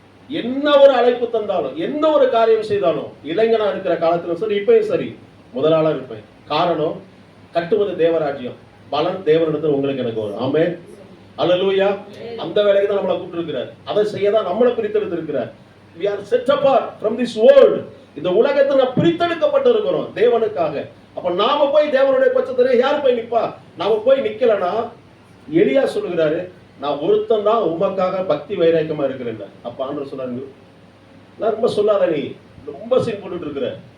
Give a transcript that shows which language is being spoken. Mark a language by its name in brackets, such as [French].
[Tamil] என்ன ஒரு அழைப்பு தந்தாலும் என்ன ஒரு காரியம் செய்தாலும் இளைஞனா இருக்கிற காலத்துல சரி இப்பயும் சரி முதலாளா இருப்பேன். காரணம் கட்டுவது தேவராஜ்யம், பலன் தேவனிடத்தில் உங்களுக்கு எனக்கு வரும். ஆமென், அல்லேலூயா. அந்த வேலைக்கு தான் நம்மளை கூப்பிட்டு இருக்கிறார். அதை செய்ய தான் நம்மளை பிரித்தெடுத்து இருக்கிறார். [English] We are set apart from this world. [Tamil] இந்த உலகத்துல பிரித்தெடுக்கப்பட்டு இருக்கிறோம் தேவனுக்காக. அப்ப நாம போய் தேவனுடைய பட்சத்துல யார் போய் நிப்பா? நாம போய் நிக்கலனா எலியா சொல்லுகிறாரு, நான் ஒருத்தன் தான் உமக்காக பக்தி வைராக்கியமா இருக்கிறேன். அப்ப ஆண்டவர் சொன்னாரு, நான் ரொம்ப சொல்லாத, நீ ரொம்ப சீன் போட்டுட்டு இருக்கிற.